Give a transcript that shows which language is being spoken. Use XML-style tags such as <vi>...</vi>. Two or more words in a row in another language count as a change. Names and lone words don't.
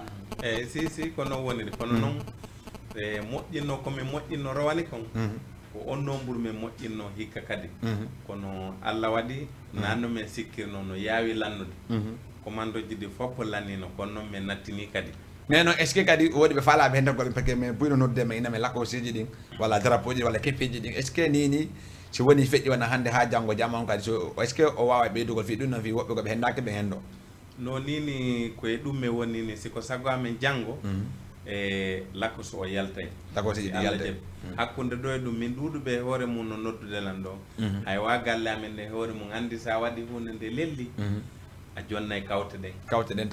<ff>eyyi si ko noon woniri kono noon e moƴƴinno komin moƴƴinno rowani kon ko on nombre min moƴƴinno hikka kadi kono Allah waɗi nanno min sikkirno no yaawi lannude commande ji ɗi fof lannino kono noon min nattini kadi mais noon</ff> <fr>est ce que</fr> <ff>kadi woodi ɓe faalaɓe hen taggoɓe</ff> <fr>parce que</fr> <ff>min buyno noddude men ina min lakosiji ɗin walla drapeau ji walla keppiji ɗin</ff> <fr>est ce que</fr> <ff>ni si woni feƴƴi wona hande ha janggo jamma on kadi so</ff> <fr>est ce que</fr> <ff>o wawa ɓeydugol fi ɗum noon fi woɓɓe koɓe hendaki ɓe hen ɗo no nini koye ɗum mi woni ni siko sago amen janggo e lakos o yaltay lakosiji ɗi yaltay hakkude ɗo e ɗum min ɗuɗuɓe hoore mum no noddude lan ɗo hay wa galle amen nde hoore mum andi sa waɗi hunde nde lelli a jonnay kawte ɗen</ff>